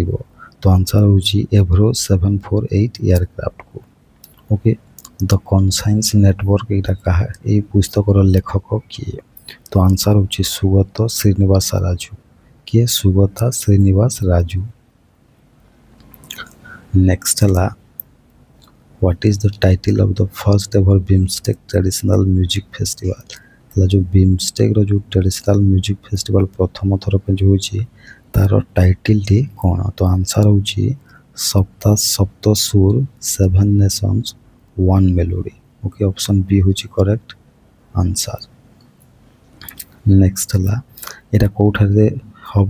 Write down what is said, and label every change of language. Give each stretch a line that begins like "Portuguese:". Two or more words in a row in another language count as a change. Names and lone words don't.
Odia: ତ ତ ଆନ୍ସର୍ ହେଉଛି ଏଭ୍ରୋ 748 ଏୟାରକ୍ରାଫ୍ଟକୁ। ଓକେ, ଦ କନସାଇନ୍ସ ନେଟୱାର୍କ ଏଇଟା କାହା, ଏଇ ପୁସ୍ତକର ଲେଖକ କିଏ? ତ ଆନ୍ସର୍ ହେଉଛି ସୁଗତ ଶ୍ରୀନିବାସ ରାଜୁ। କିଏ? ସୁଗତା ଶ୍ରୀନିବାସ ରାଜୁ।
English: ନେକ୍ସଟ ହେଲା What is the title of the first ever BIMSTEC traditional music festival?
Odia: ହେଲା ଯେଉଁ BIMSTECର ଯେଉଁ
English: traditional music festival
Odia: ପ୍ରଥମ ଥର ପାଇଁ ଯେଉଁ ହେଉଛି ତାର ଟାଇଟଲଟି କ'ଣ? ତ ଆନ୍ସର୍ ହେଉଛି ସପ୍ତା ସପ୍ତ ସୁର ସେଭେନ୍ ନେସନ୍ସ ୱାନ୍ ମେଲୋଡି। ଓକେ,
English: option B
Odia: ହେଉଛି
English: correct answer.
Odia: ନେକ୍ସଟ ହେଲା ଏଇଟା କେଉଁଠାରେ ହେବ?